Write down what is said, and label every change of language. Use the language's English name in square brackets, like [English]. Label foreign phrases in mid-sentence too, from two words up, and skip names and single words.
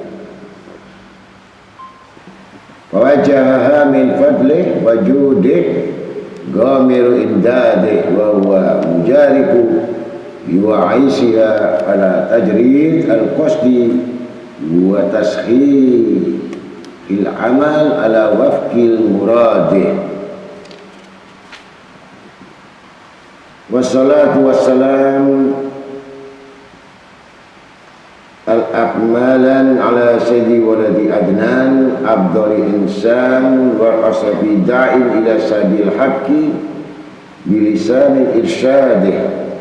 [Arabic] فواجهها من فضله وجوده غامر إمداده وهو مجاريك يعينها على تجريد القصد وتسهيل الأعمال على وفق مراده. والصلاة والسلام الأكملان على سيد ولد عدنان أبدل إنسان وأشرف داع إلى سبيل الحق بلسان إرشاده